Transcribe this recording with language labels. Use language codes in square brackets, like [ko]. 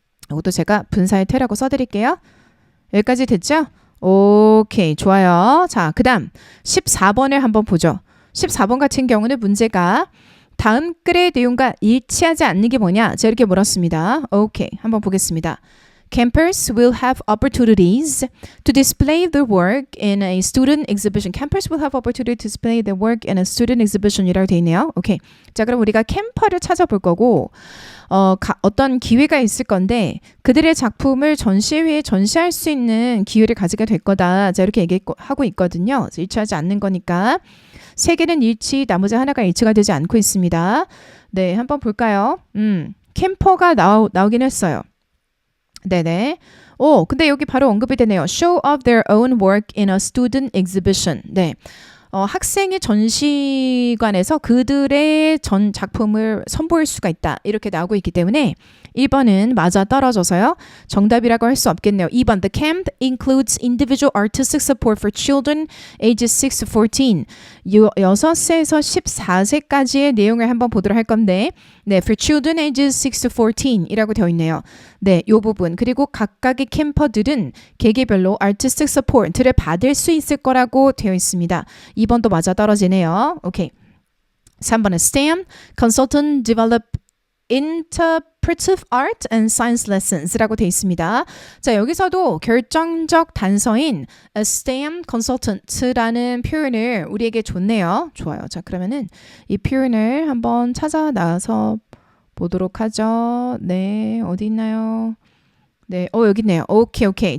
[ko] 이것도 제가 분사의 태라고 써드릴게요. 여기까지 됐죠? 오케이, 좋아요. 자, 그 다음 14번을 한번 보죠. 14번 같은 경우는 문제가 다음 글의 내용과 일치하지 않는 게 뭐냐? 제가 이렇게 물었습니다. 오케이, 한번 보겠습니다. [en] Campers will have opportunities to display their work in a student exhibition. Campers will have opportunity to display their work in a student exhibition [ko] 이라고 되어 있네요. 오케이. 자, 그럼 우리가 캠퍼를 찾아볼 거고 어떤 기회가 있을 건데 그들의 작품을 전시회에 전시할 수 있는 기회를 가지게 될 거다. 자, 이렇게 얘기하고 있거든요. 그래서 일치하지 않는 거니까 세 개는 일치, 나머지 하나가 일치가 되지 않고 있습니다. 네, 한번 볼까요? 캠퍼가 나오긴 했어요. 네네. 근데 여기 바로 언급이 되네요. [en] Show off their own work in a student exhibition. [ko] 네. 학생의 전시관에서 그들의 전 작품을 선보일 수가 있다. 이렇게 나오고 있기 때문에 1번은 맞아 떨어져서요. 정답이라고 할 수 없겠네요. [en] 2번 The camp includes individual artistic support for children ages 6 to 14. [ko] 6세에서 14세까지의 내용을 한번 보도록 할 건데 네, [en] for children ages 6 to 14 [ko] 이라고 되어 있네요. 네, 이 부분. 그리고 각각의 캠퍼들은 개개별로 [en] artistic support [ko] 를 받을 수 있을 거라고 되어 있습니다. 2번도 맞아 떨어지네요. 오케이. 3번은 [en] STEM consultant develop interpretive art and science lessons라고 [ko] 되어 있습니다. 자, 여기서도 결정적 단서인 STEM consultant라는 표현을 우리에게 줬네요. 좋아요. 자, 그러면은 이 표현을 한번 찾아 나와서 보도록 하죠. 네, 어디 있나요? 네, 여기 있네요. 오케이.